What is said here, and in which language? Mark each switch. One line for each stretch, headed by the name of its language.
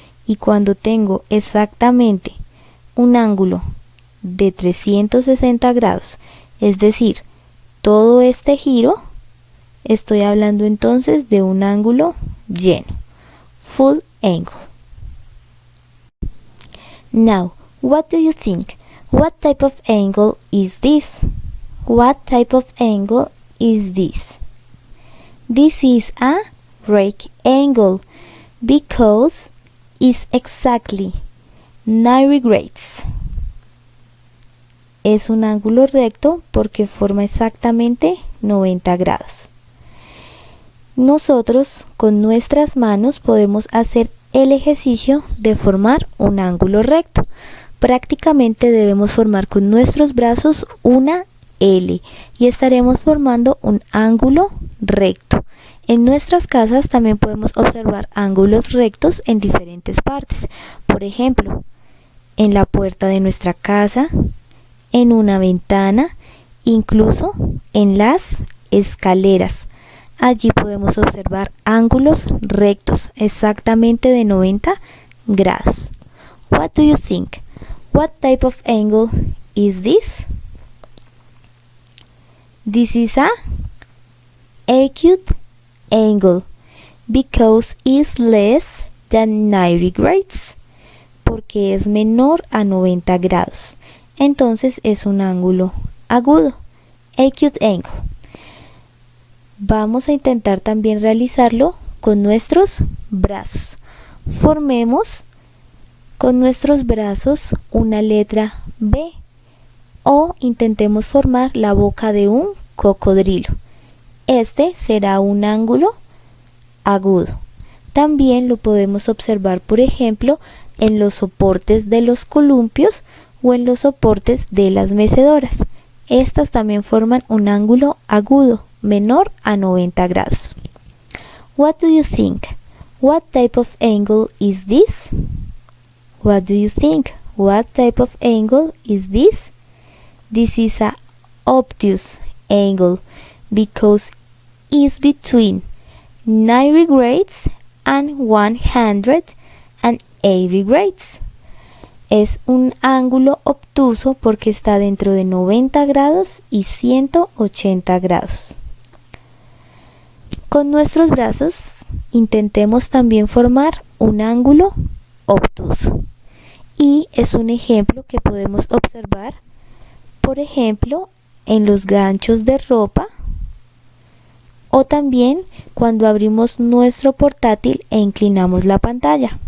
Spanish: Y cuando tengo exactamente un ángulo de 360 grados, es decir, todo este giro, estoy hablando entonces de un ángulo lleno, full angle.
English: Now, what do you think? What type of angle is this? What type of angle is this? This is a right angle because it's exactly 90 degrees.
Spanish: Es un ángulo recto porque forma exactamente 90 grados. Nosotros con nuestras manos podemos hacer el ejercicio de formar un ángulo recto. Prácticamente debemos formar con nuestros brazos una L y estaremos formando un ángulo recto. En nuestras casas también podemos observar ángulos rectos en diferentes partes. Por ejemplo, en la puerta de nuestra casa, en una ventana, incluso en las escaleras. Allí podemos observar ángulos rectos exactamente de 90 grados.
English: What do you think? What type of angle is this? This is a acute angle because it's less than 90 degrees.
Spanish: Porque es menor a 90 grados. Entonces es un ángulo agudo, acute angle. Vamos a intentar también realizarlo con nuestros brazos. Formemos con nuestros brazos una letra B o intentemos formar la boca de un cocodrilo. Este será un ángulo agudo. También lo podemos observar, por ejemplo, en los soportes de los columpios o en los soportes de las mecedoras. Estas también forman un ángulo agudo, menor a 90 grados.
English: What do you think? What type of angle is this? What do you think? What type of angle is this? This is a obtuse angle because it's between 90 degrees and 180 degrees.
Spanish: Es un ángulo obtuso porque está dentro de 90 grados y 180 grados. Con nuestros brazos intentemos también formar un ángulo obtuso. Y es un ejemplo que podemos observar, por ejemplo, en los ganchos de ropa o también cuando abrimos nuestro portátil e inclinamos la pantalla.